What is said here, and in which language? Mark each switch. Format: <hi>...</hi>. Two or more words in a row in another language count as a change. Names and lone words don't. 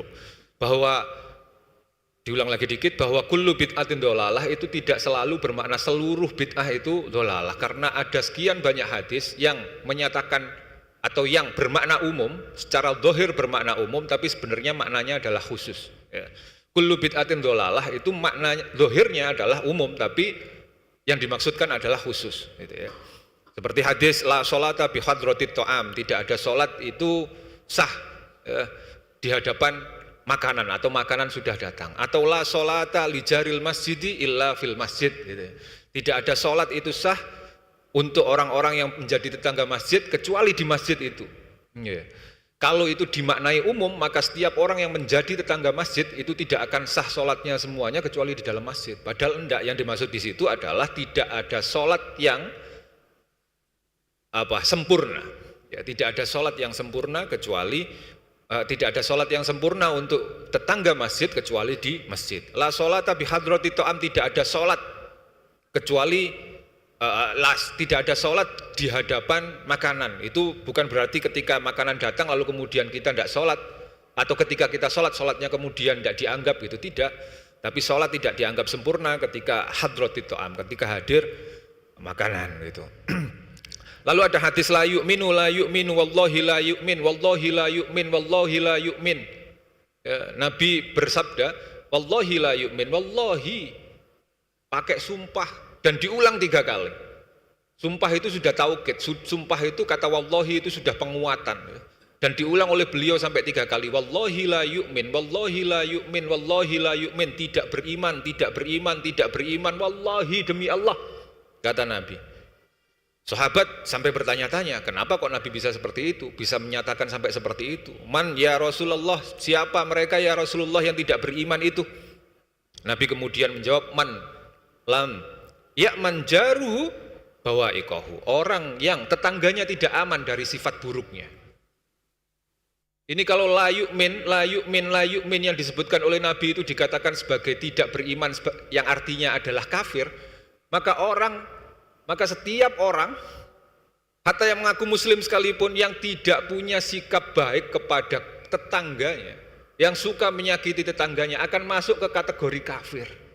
<id>Bahwa diulang lagi dikit, bahwa</id> <ar>كل بدعة ضلالة</ar> <id>itu tidak selalu bermakna seluruh bid'ah itu dhalalah, karena ada sekian banyak hadis yang menyatakan atau yang bermakna umum, secara zahir bermakna umum, tapi sebenarnya maknanya adalah khusus. Ya.</id> <ar>كل بدعة ضلالة</ar> <id>itu maknanya zahirnya adalah umum, tapi yang dimaksudkan adalah khusus. Gitu ya. Seperti hadis</id> <ar>لا صلاة بحضرة الطعام,</ar> <id>tidak ada sholat itu sah ya, di hadapan makanan atau makanan sudah datang, atau</id> <ar>لا صلاة لجار المسجد إلا في المسجد</ar> <id>gitu. Tidak ada sholat itu sah untuk orang-orang yang menjadi tetangga masjid kecuali di masjid itu. Ya. Kalau itu dimaknai umum, maka setiap orang yang menjadi tetangga masjid itu tidak akan sah sholatnya semuanya kecuali di dalam masjid. Padahal enggak, yang dimaksud di situ adalah tidak ada sholat yang sempurna. Ya, tidak ada sholat yang sempurna kecuali tidak ada sholat yang sempurna untuk tetangga masjid kecuali di masjid.</id> <ar>لا صلاة بحضرة الطعام,</ar> <id>tidak ada sholat kecuali tidak ada sholat di hadapan makanan. Itu bukan berarti ketika makanan datang lalu kemudian kita tidak sholat, atau ketika kita sholat, sholatnya kemudian tidak dianggap, gitu, tidak. Tapi sholat tidak dianggap sempurna ketika</id> <ar>حضرة الطعام,</ar> <id>ketika hadir makanan, gitu. Lalu ada hadis</id> <ar>لا يؤمن والله لا يؤمن والله لا يؤمن والله لا يؤمن.</ar> <id>Ya, Nabi bersabda</id> <ar>والله لا يؤمن والله,</ar> <id>pakai sumpah dan diulang 3 kali. Sumpah itu sudah taukid, sumpah itu kata wallahi itu sudah penguatan, ya. Dan diulang oleh beliau sampai 3 kali.</id> <ar>والله لا يؤمن والله لا يؤمن والله لا يؤمن, wallahi la yu'min,</ar> <id>tidak beriman, tidak beriman, tidak beriman, wallahi, demi Allah, kata Nabi. Sahabat sampai bertanya-tanya, kenapa kok Nabi bisa seperti itu, bisa menyatakan sampai seperti itu.</id> <ar>من يا رسول الله,</ar> <id>siapa mereka</id> <ar>يا رسول الله</ar> <id>yang tidak beriman itu? Nabi kemudian menjawab,</id> <ar>من لم يأمن جاره بوائقه,</ar> <id>orang yang tetangganya tidak aman dari sifat buruknya. Ini kalau</id> <ar>لا يؤمن لا يؤمن لا يؤمن</ar> <id>yang disebutkan oleh Nabi itu dikatakan sebagai tidak beriman, yang artinya adalah kafir, maka setiap orang, hatta yang mengaku muslim sekalipun, yang tidak punya sikap baik kepada tetangganya, yang suka menyakiti tetangganya, akan masuk ke kategori kafir.</id>